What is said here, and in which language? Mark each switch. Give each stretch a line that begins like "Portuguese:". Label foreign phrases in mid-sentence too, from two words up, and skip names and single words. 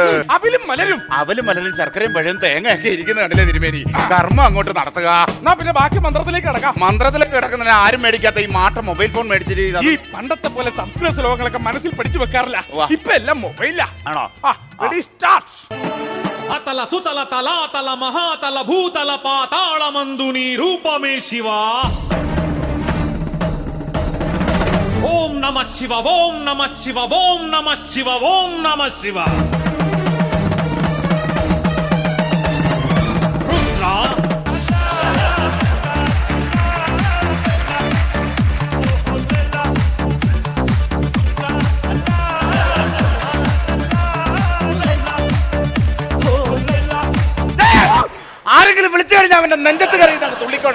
Malayalam: അവലും മലരും ശർക്കരയും പഴയും തേങ്ങയൊക്കെ ഇരിക്കുന്ന കണ്ടില്ലേ തിരുമേനി? കർമ്മം അങ്ങോട്ട് നടത്തുക. പിന്നെ ബാക്കി മന്ത്രത്തിലേക്ക് കിടക്കാം. മന്ത്രത്തിലേക്ക് കിടക്കുന്നതിന് ആരും മേടിക്കാത്ത ഈ മാട്ട
English: mobile phone
Malayalam: മേടിച്ചിട്ട് ഈ പണ്ടത്തെ പോലെ സംസ്കൃത ശ്ലോകങ്ങളൊക്കെ മനസ്സിൽ പഠിച്ചു വെക്കാറില്ല. ഇപ്പൊ എല്ലാം മൊബൈലാ. ആണോ?
English: ready start.
Telugu: అతల సుతల తలాతల మహాతల భూతల పాతాళ మందుని రూపమే శివ. ఓం నమ శివ, ఓం నమ శివ, ఓం నమ శివ, ఓం నమ శివ. రుద్ర
Malayalam: ആരെങ്കിലും വിളിച്ചു കഴിഞ്ഞാൽ അവന്റെ നെഞ്ചത്ത് കയറിയിട്ടാണ് തുള്ളിക്കോണം.